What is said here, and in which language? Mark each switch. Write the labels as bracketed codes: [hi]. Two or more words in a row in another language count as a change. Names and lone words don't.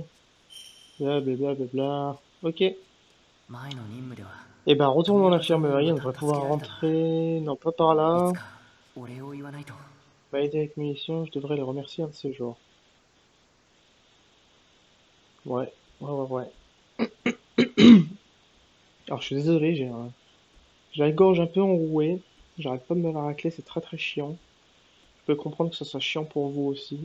[fr] Blablabla. Bla, bla, bla. Ok. [ja] 前の任務では [fr] Et ben, retourne dans l'infirmerie. On devrait pouvoir rentrer. Non, pas par là. [ja] いつかお礼を言わないと。 [fr] Va aider avec munitions. Je devrais le remercier un de ces jours. Ouais. Alors, je suis désolé, j'ai la gorge un peu enrouée. J'arrête pas de me la racler, c'est très très chiant. Je peux comprendre que ça soit chiant pour vous aussi.